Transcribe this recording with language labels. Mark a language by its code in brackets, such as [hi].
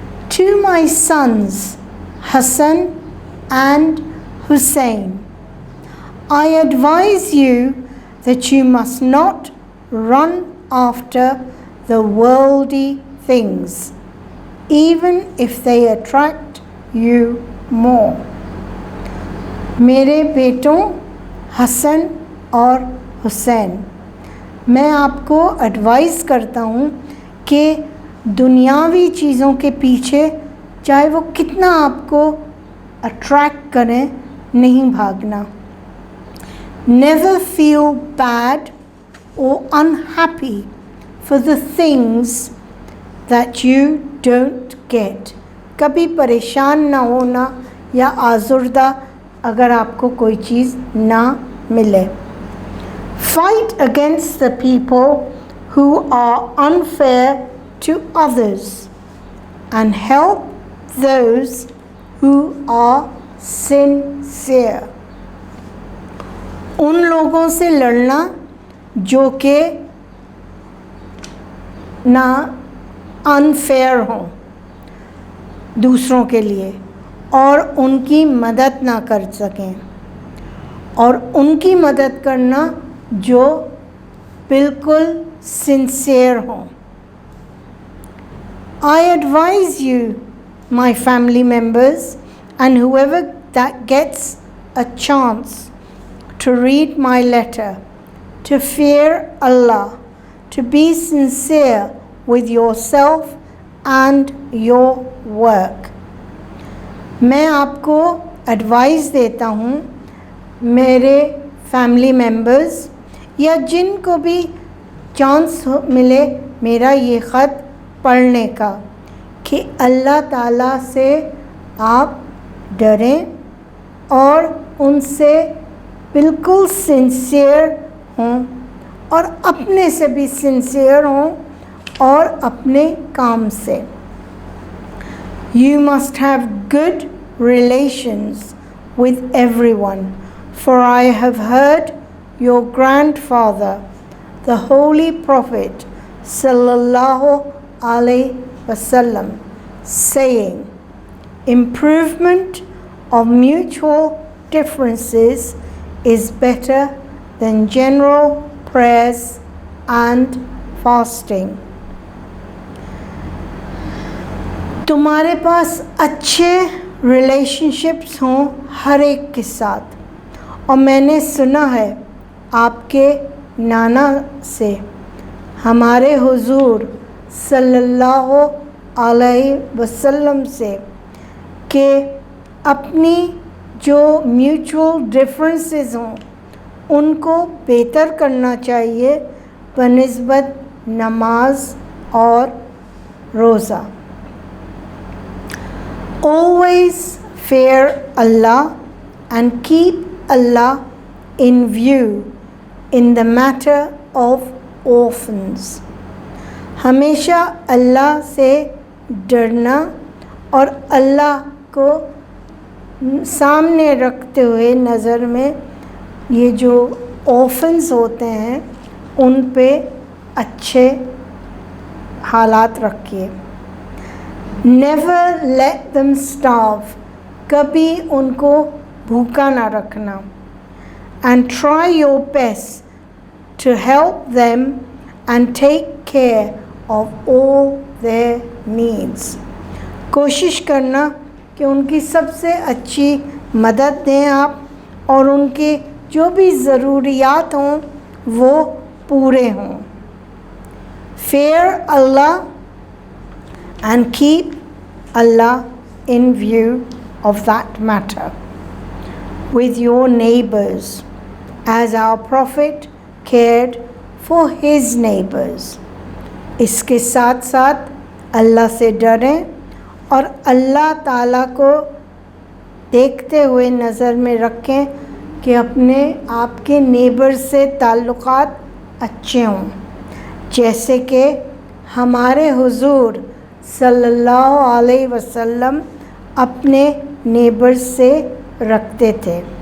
[en] To my sons, Hassan and Hussein, I advise you that you must not run after the worldly things, even if they attract you more. [hi] मेरे बेटों हसन और हुसैन, मैं आपको advice करता हूँ कि दुनियावी चीज़ों के पीछे चाहे वो कितना आपको अट्रैक्ट करें, नहीं भागना. [en] Never feel bad or unhappy for the things that you don't get. [hi] कभी परेशान ना होना या आज़ुर्दा अगर आपको कोई चीज़ ना मिले. [en] Fight against the people who are unfair to others and help those who are sincere. [hi] उन लोगों से लड़ना जो कि ना अनफेयर हों दूसरों के लिए और उनकी मदद ना कर सकें, और उनकी मदद करना जो बिल्कुल सिंसियर हों. [en] I advise you, my family members, and whoever that gets a chance to read my letter, to fear Allah, to be sincere with yourself and your work. [hi] मैं आपको एडवाइस देता हूँ, मेरे फैमिली मेंबर्स या जिनको भी chance मिले मेरा ये ख़त पढ़ने का, कि अल्लाह ताला से आप डरें और उनसे बिल्कुल सिंसियर हों और अपने से भी सिंसियर हों और अपने काम से. [en] You must have good relations with everyone, for I have heard your grandfather, the Holy Prophet sallallahu alaihi wasallam, saying, improvement of mutual differences is better than general prayers and fasting. [hi] तुम्हारे पास अच्छे relationships हों हर एक के साथ, और मैंने सुना है आपके नाना से, हमारे हुजूर सल्लल्लाहु अलैहि वसल्लम से, कि अपनी जो म्यूचुअल डिफरेंसेस हों उनको बेहतर करना चाहिए बनिस्बत नमाज और रोज़ा. [en] Always fear Allah and keep Allah in view in the matter of orphans. [hi] हमेशा अल्लाह से डरना और अल्लाह को सामने रखते हुए नज़र में ये जो ऑर्फन्स होते हैं उन पे अच्छे हालात रखिए. [en] never let them starve, [hi] कभी उनको भूखा ना रखना. [en] And try your best to help them and take care of all their needs. [hi] कोशिश करना कि उनकी सबसे अच्छी मदद दें आप, और उनके जो भी ज़रूरियात हों वो पूरे हों. [en] Fear Allah and keep Allah in view of that matter with your neighbors, as our Prophet cared for his neighbors. [hi] इसके साथ साथ अल्लाह से डरें और अल्लाह ताला को देखते हुए नज़र में रखें कि अपने आपके नेबर से ताल्लुक़ात अच्छे हों, जैसे कि हमारे हुजूर सल्लल्लाहु अलैहि वसल्लम अपने नेबर से रखते थे.